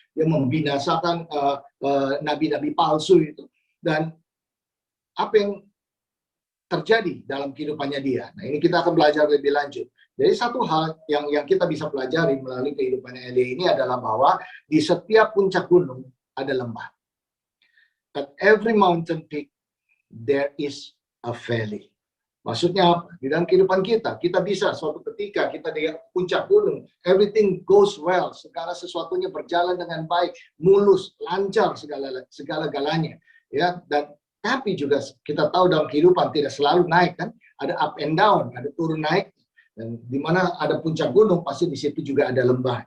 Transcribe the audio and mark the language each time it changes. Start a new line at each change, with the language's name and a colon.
Indonesian: Dia membinasakan nabi-nabi palsu itu. Dan apa yang terjadi dalam kehidupannya dia. Nah, ini kita akan belajar lebih lanjut. Jadi satu hal yang kita bisa pelajari melalui kehidupan Elia ini adalah bahwa di setiap puncak gunung ada lembah.
English: At every mountain peak there is a valley.
Indonesian: Maksudnya apa? Di dalam kehidupan kita bisa suatu ketika kita di puncak gunung,
English: everything goes well,
Indonesian: segala sesuatunya berjalan dengan baik, mulus, lancar segala-galanya, ya. Dan tapi juga kita tahu dalam kehidupan tidak selalu naik, kan? Ada
English: up and down,
Indonesian: ada turun naik, dan di mana ada puncak gunung pasti di situ juga ada lembah.